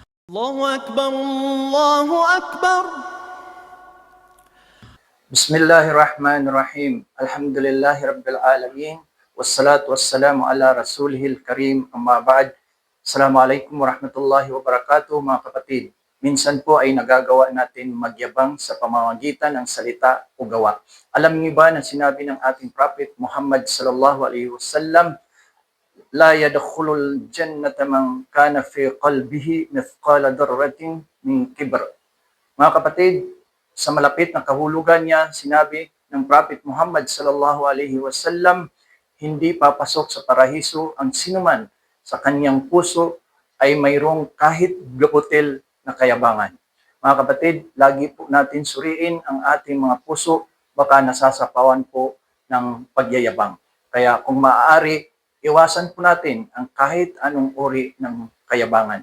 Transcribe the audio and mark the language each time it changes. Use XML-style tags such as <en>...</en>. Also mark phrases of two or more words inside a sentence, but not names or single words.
<ar>الله أكبر الله أكبر. بسم الله الرحمن الرحيم. الحمد لله رب العالمين والصلاة والسلام على رسوله الكريم. أما بعد السلام عليكم ورحمة الله وبركاته</ar> <tl>mga kapatid. Minsan po ay nagagawa natin magyabang sa pamamagitan ng salita o gawa. Alam niyo ba na sinabi ng ating Prophet Muhammad</tl> <ar>صلى الله عليه وسلم, لا يدخل الجنة من كان في قلبه مثقال ذرة من كبر.</ar> <tl>Mga kapatid, sa malapit na kahulugan niya, sinabi ng Prophet Muhammad</tl> <ar>صلى الله عليه وسلم,</ar> <tl>hindi papasok sa paraiso ang sinuman sa kanyang puso ay mayroong kahit gaputil na kayabangan. Mga kapatid, lagi po natin suriin ang ating mga puso, baka nasasapawan po ng pagyayabang. Kaya kung maaari, iwasan po natin ang kahit anong uri ng kayabangan.</tl>